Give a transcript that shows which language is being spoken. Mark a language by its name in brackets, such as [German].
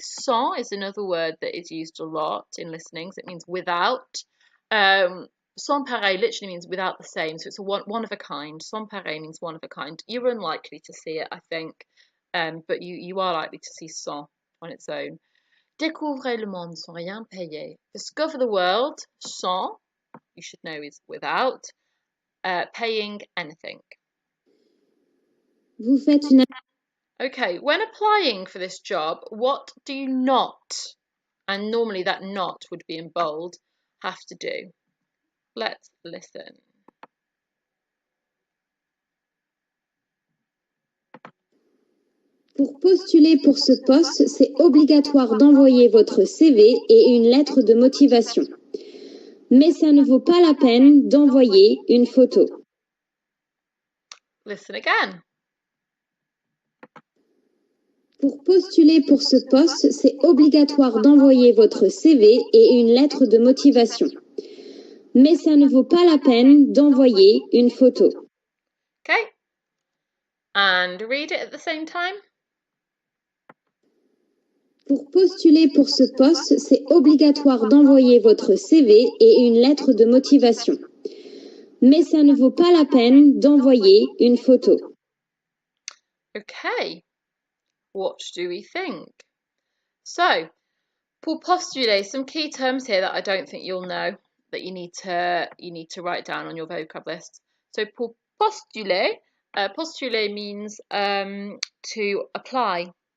[English] Sans is another word that is used a lot in listenings. It means without. Sans pareil literally means without the same. So it's a one of a kind. Sans pareil means one of a kind. You're unlikely to see it, I think, but you are likely to see sans on its own. [French] Découvrez le monde sans rien payer. [English] Discover the world, sans, you should know is without, paying anything. [French] Vous faites une... [English] Okay, when applying for this job, what do you not, and normally that not would be in bold, have to do? Let's listen. [French] Pour postuler pour ce poste, c'est obligatoire d'envoyer votre CV et une lettre de motivation. Mais ça ne vaut pas la peine d'envoyer une photo. [English] Listen again. [French] Pour postuler pour ce poste, c'est obligatoire d'envoyer votre CV et une lettre de motivation. Mais ça ne vaut pas la peine d'envoyer une photo. [English] Okay. And read it at the same time. [French] Pour postuler pour ce poste, c'est obligatoire d'envoyer votre CV et une lettre de motivation. Mais ça ne vaut pas la peine d'envoyer une photo. [English] Okay. What do we think? So, pour postuler, some key terms here that I don't think you'll know that you need to write down on your vocab list. So, pour postuler, postuler means to apply.